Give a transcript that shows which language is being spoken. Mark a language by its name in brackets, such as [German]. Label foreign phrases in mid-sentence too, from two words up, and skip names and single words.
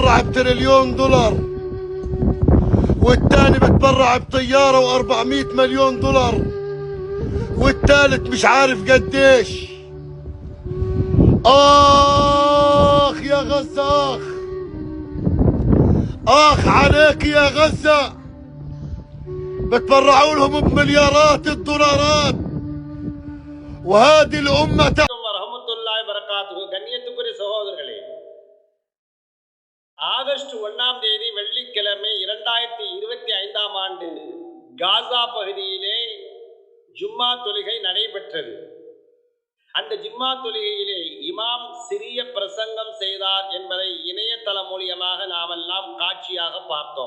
[Arabic] بتبرع ب$1,000,000,000 والتاني بتبرع بطيارة و$400 مليون والتالت مش عارف قديش. آخ يا غزة، آخ عليك يا غزة، بتبرعوا لهم بمليارات الدولارات وهذه الأمة ورحمة الله وبركاته. [Tamil] கண்ணியத்துக்குரிய சகோதரர்களே, ஆகஸ்ட் 1ஆம் தேதி வெள்ளிக்கிழமை 2025ஆம் ஆண்டு காசா பகுதியிலே ஜும்மா தொழுகை நடைபெற்றது. அந்த ஜும்மா தொழுகையிலே இமாம் சிறிய பிரசங்கம் செய்தார் என்பதை இணையதளம் மூலியமாக நாமெல்லாம் காட்சியாக பார்த்தோம்.